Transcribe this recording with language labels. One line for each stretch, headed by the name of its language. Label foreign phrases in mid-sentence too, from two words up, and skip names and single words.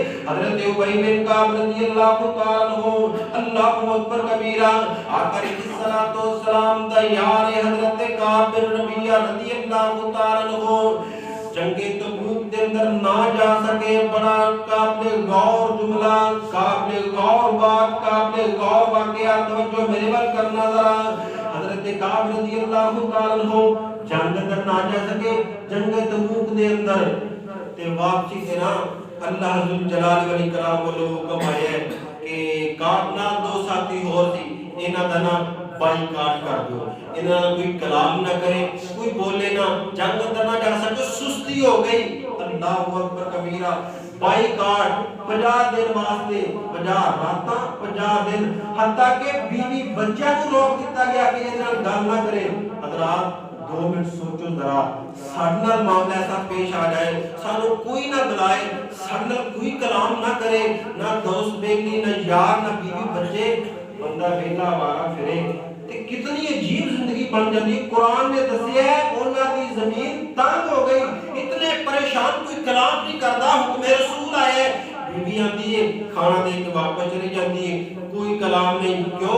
Punjabi: حضرت ابی بن کعب
Arabic: رضی اللہ تعالیٰ عنہ، اللہ اکبر کبیرہ،
Punjabi: آقا علیہ السلام دا یار حضرت کعب بن ربیعہ
Arabic: رضی اللہ تعالیٰ عنہ
Punjabi: جنگ تبوک دے اندر نہ جا سکے، بڑا قابل غور جملہ، قابل غور بات، قابل غور واقعہ، توجہ میرے بات کرنا ذرا۔ حضرت کعب رضی اللہ تعالیٰ عنہ جنگ اندر نہ جا سکے، جنگ تبوک دے اندر تے واپسی سے نا اللہ ذوالجلال والاکرام والو حکم آیا کہ کعب نہ دو ساتھی اور سی، انہاں دا نام بائی کاٹ کر دو، انہاں کوئی کلام نہ کرے، کوئی بولے نہ، جنگ اندر نہ جا سکے، سستی ہو گئی۔
Arabic: اللہ اکبر کبیرہ،
Punjabi: بائی کاٹ 50 دن واسطے، 50 راتاں 50 دن، حتیٰ کہ بیوی بچہ کو روک دیتا گیا کہ یہ گل نہ کرے۔ حضرات 2 منٹ سوچو ذرا، ساڈے نال معاملہ ایسا پیش آ جائے، سانو کوئی نہ بلائے، ساڈے نال کوئی کلام نہ کرے، نہ دوست بیلی، نہ یار، نہ بیوی بچے، بندہ ویلا وارا پھرے، تے کتنی عجیب زندگی بن جاتی ہے۔ قرآن نے دسیا ہے انہاں دی زمین تنگ ہو گئی، اتنے پریشان، کوئی کلام نہیں کردا، حکم رسول آئے،
Urdu: بیوی آتی ہے کھانا دے کے واپس چلی جاتی ہے،
Punjabi: کوئی کلام نہیں، کیوں؟